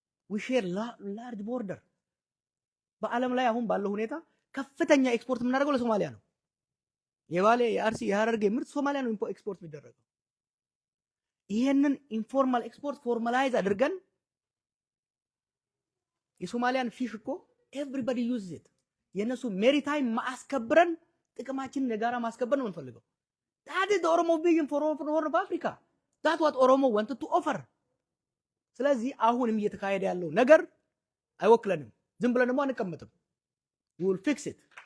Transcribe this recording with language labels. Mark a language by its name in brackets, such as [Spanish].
[English] we share large border። [Amharic] በዓለም ላይ አሁን ባለው ሁኔታ ከፍተኛ ኤክስፖርት የምናደርገው ለሶማሊያ ነው። የባሌ የአርሲ የሐረርጌ ምርት ሶማሊያ ነው ኤክስፖርት የሚደረገው። ይሄንን ኢንፎርማል ኤክስፖርት ፎርማላይዝ አድርገን የሶማሊያን ፊሽ እኮ ኤቭሪባዲ ዩዝ ኢት የነሱ ሜሪታይም ማስከብረን ጥቅማችንን የጋራ ማስከበር ነው የምንፈልገው። [English] That is the Oromo vision for Horn of Africa. That's what Oromo wanted to offer. [Amharic] ስለዚህ አሁንም እየተካሄደ ያለው ነገር አይወክለንም። ዝም ብለን ደግሞ አንቀመጥም። [English] we will fix it.